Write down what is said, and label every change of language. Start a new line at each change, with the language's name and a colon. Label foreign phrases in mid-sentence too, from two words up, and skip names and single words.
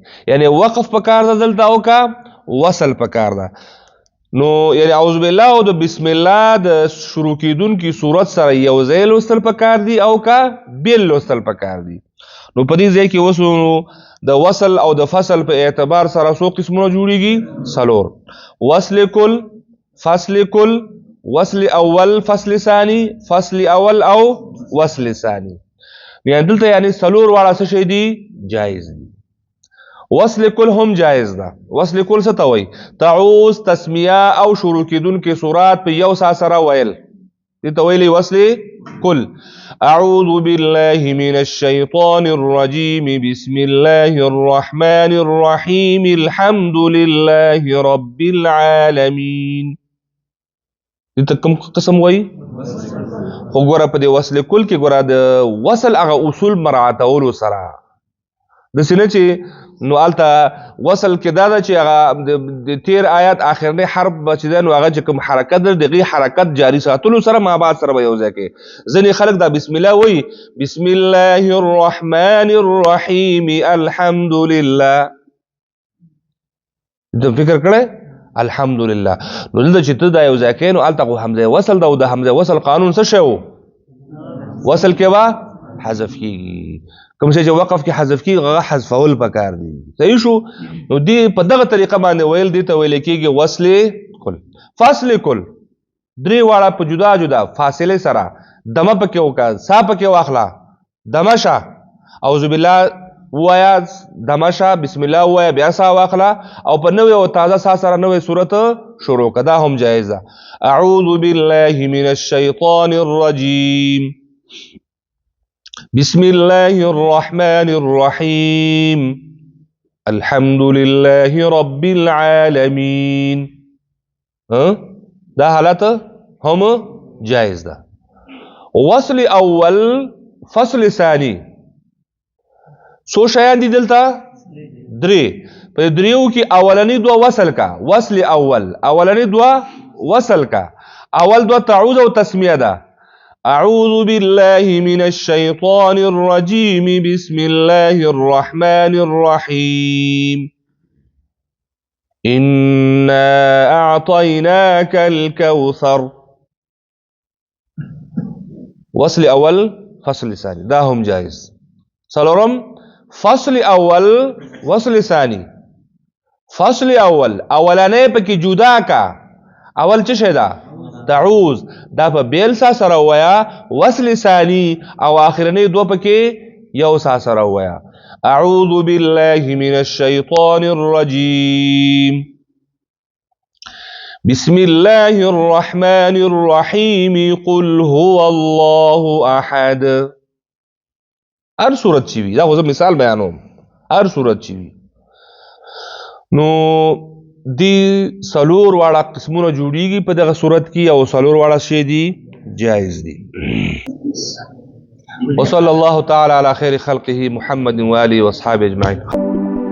Pashto: یعنی وقف پکار ده دلته، او کا وصل پکار ده. نو یعنی
Arabic: اعوذ بالله
Pashto: او د
Arabic: بسم الله
Pashto: د شروع کیدونکي صورت سره یو ځای لوستل پکار دي، او کا بیل لوستل پکار دي. نو په دې ځای کې اوس د وصل او د فصل په اعتبار سره څو قسمونه جوړیږي؟ 4. وصل کل، فصل کل، وصل اول، فصل ثانی، فصل اول او وصل ثانی. یعنی دلته یعنی 4 واړه څه شي دي؟ جایز دي. وصل کل هم جایز ده. وصل کل څه ته وایي؟ تعوذ، تسمیه او شروع کیدونکي سورات په یو سا سره ویل، دې ته ویلي وصل کل.
Arabic: اعوذ بالله من الشیطان الرجیم، بسم الله الرحمن الرحیم، الحمد لله رب العالمین.
Pashto: دې ته کوم قسم وایي؟ خو ګوره په دې وصل کل کې ګوره د وصل هغه اصول مراعاتولو سره داسې نه چې نو هلته وصل کې دا ده چې هغه د تیر آیات آخرنی حرف به چې دی نو هغه چې کوم حرکت دی د هغې حرکت جاري ساتلو سره ما بعد سره به یو ځای کوي. ځینې خلک دا
Arabic: بسم الله
Pashto: وایي،
Arabic: بسم الله الرحمن الرحیم الحمد لله.
Pashto: د فکر کړی الحمدلله. نو دلته چې ته دا یو ځای کوې نو هلته خو حمزه وصل ده، او د حمزه وصل قانون څه شی و؟ وصل کې به حذف کېږي. کوم شی چې وقف کې حذف کېږي هغه حذفول پکار دي. صحیح شو؟ نو دې په دغه طریقه باندې ویل دي ته ویل کېږي وصل کل. فصل کل 3 واړه په جدا جدا فاصلې سره دمه پکې وکړه، سا پکې واخله، دمه شه،
Arabic: اعوذ بالله
Pashto: ووایا، دمه شه،
Arabic: بسم الله
Pashto: ووایا، بیا سا واخله، او په نوې او تازه سا سره نوې صورت شروع کړه. دا هم جایز ده.
Arabic: اعوذ بالله من الشیطان الرجیم، بسم الله الرحمن الرحیم، الحمد لله رب العالمین.
Pashto: دا حالت هم جائز ده. وصل اول، فصل ثانی څو شیان دي دلته؟ 3. په 3 کې اولنی 2 وصل کا، وصل اول اولنی 2 وصل کا. اول 2 تعوذ او تسمیه ده.
Arabic: اعوذ بالله من الشیطان الرجیم، بسم الله الرحمن الرحیم، انا اعطیناک الکوثر.
Pashto: وصل اول، فصل ثانی، دا هم جائز. 4. فصل اول، وصل ثانی. فصل اول اولانه پکې جدا کا. اول څه شی ده؟ تعوذ، دا په بیل سا سره ویا. وصل ثانی او اخرنی 2 پکې یو سا سره ویا.
Arabic: اعوذ بالله من الشیطان الرجیم، بسم الله الرحمن الرحیم قل هو الله احد.
Pashto: هر صورت چی وي، دا خو زه مثال بیانوم، هر صورت چی وي نو دی سلور واړه قسمونه جوړیږي په دغه صورت کې، او سلور واړه شی دي جائز دي.
Arabic: وصلی الله تعالی علی خیر خلقه محمد و آله و اصحابه اجمعین.